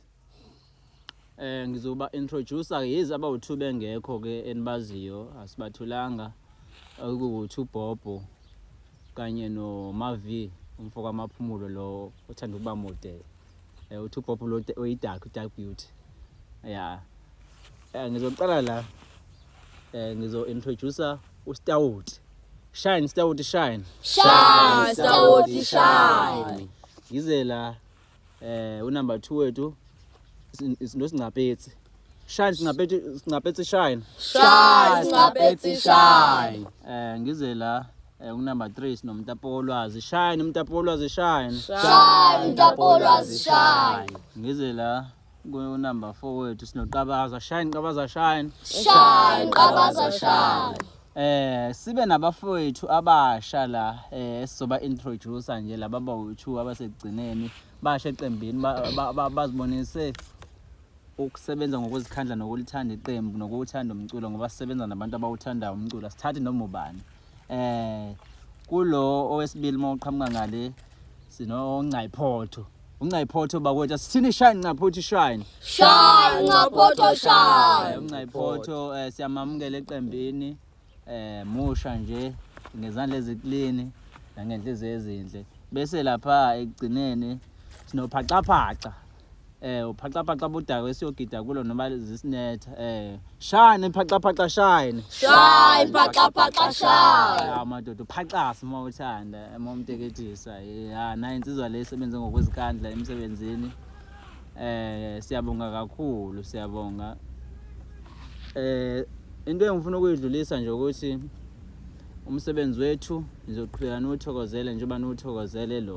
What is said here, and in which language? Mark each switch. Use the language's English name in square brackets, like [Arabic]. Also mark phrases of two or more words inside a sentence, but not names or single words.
[Zulu] Ngizoba introducer yize abawu2 bengekho ke enibaziyo asibathulanga okuwu2 Bobo kanye no Mavi umfoko amaphumulo lo uthanda ukuba mode. U2 Bobo lo [English] oyidark beauty. [Zulu] Yeah. Ngizoqala la ngizo introducer uStawuti. [English] Shine Stawuti shine. Shine Stawuti shine. [Zulu] Ngize la unumber 2 wethu Singapetsi. [English] Shine Singapetsi shine. Shine Singapetsi shine. [Zulu] Ngize la unumber 3 sinomtapolwazi. [English] Shine umtapolwazi shine. Shine umtapolwazi shine. [Zulu] Ngize la unumber 4 wethu sinoqabaza. [English] Shine qabaza shine. Shine qabaza shine. [Zulu] Sibe nabafowethu abasha la sizoba introducer nje laba bawu2 abasegcineni basha eqembini bazibonise ukusebenza ngokuzikhandla nokulithanda iqembu nokuthanda umculo ngoba sisebenza nabantu abawuthandayo umculo sithathe noma ubani. Kulo owesibili mawuqhamuka ngale sino Ncayiphoto. uNcayiphoto bakwethu sithini [English] shine Ncayiphoto shine. Shine Ncayiphoto shine. [Zulu] uNcayiphoto siyamamukela eqembini musha nje ngezandla eziklini nangenhliziyo ezinhle. Bese lapha ekugcineni sinophaqaphaqa. Uphaqaphaqa budaka esiyogida kulo noma zisinetha. [English] Shine phaqaphaqa shine. Shine phaqaphaqa shine. [Zulu] Amadoda uphaqasa uma uthanda uma umteketisa. Na insizwa le isebenza ngokwezikhandla emsebenzini. Siyabonga kakhulu siyabonga. Into engifuna ukuyidlulisa nje ukuthi umsebenzi wethu nizoqhubeka nothokozele njengoba nothokozele lo.